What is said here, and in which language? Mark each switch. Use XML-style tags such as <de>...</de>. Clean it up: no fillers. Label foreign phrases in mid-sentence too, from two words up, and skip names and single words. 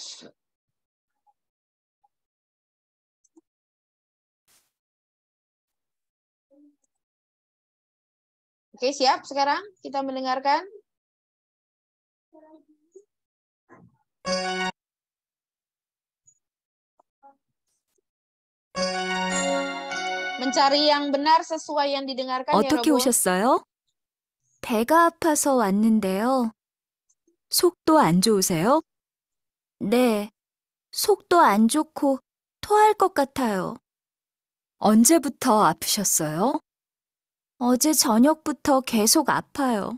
<id>Oke, siap sekarang kita mendengarkan. Mencari yang benar sesuai yang didengarkan ya,</id> <ko>어떻게 Robun. 오셨어요? 배가 아파서 왔는데요. 속도 안 좋으세요? 네, 속도 안 좋고 토할 것 같아요. 언제부터 아프셨어요? 어제 저녁부터 계속 아파요.</ko>